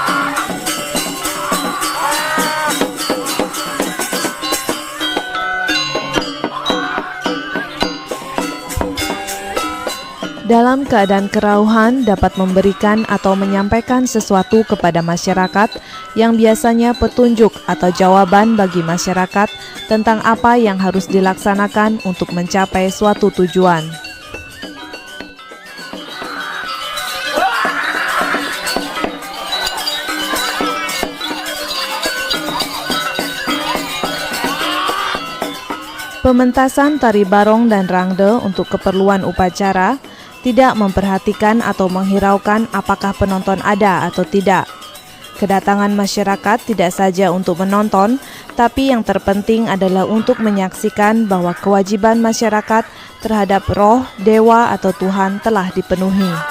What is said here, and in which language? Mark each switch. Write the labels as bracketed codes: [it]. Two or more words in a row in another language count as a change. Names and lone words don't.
[id] Dalam keadaan kerauhan dapat memberikan atau menyampaikan sesuatu kepada masyarakat yang biasanya petunjuk atau jawaban bagi masyarakat tentang apa yang harus dilaksanakan untuk mencapai suatu tujuan. Pementasan tari Barong dan Rangde untuk keperluan upacara tidak memperhatikan atau menghiraukan apakah penonton ada atau tidak. Kedatangan masyarakat tidak saja untuk menonton, tapi yang terpenting adalah untuk menyaksikan bahwa kewajiban masyarakat terhadap roh, dewa atau Tuhan telah dipenuhi.